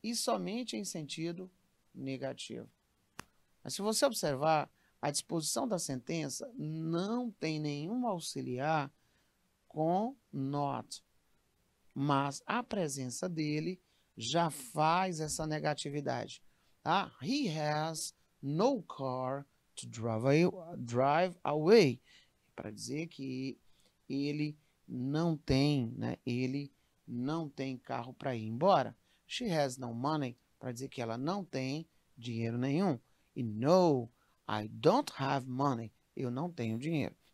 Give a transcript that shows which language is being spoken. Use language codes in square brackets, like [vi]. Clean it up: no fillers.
[pt] E somente em sentido negativo. Mas se você observar, a disposição da sentença não tem nenhum auxiliar com not, mas a presença dele já faz essa negatividade. Tá? [en] He has no car to drive away. [pt] Para dizer que ele não tem, né? Ele não tem carro para ir embora. [en] She has no money, [pt] para dizer que ela não tem dinheiro nenhum. E [en] no, I don't have money. [pt] Eu não tenho dinheiro.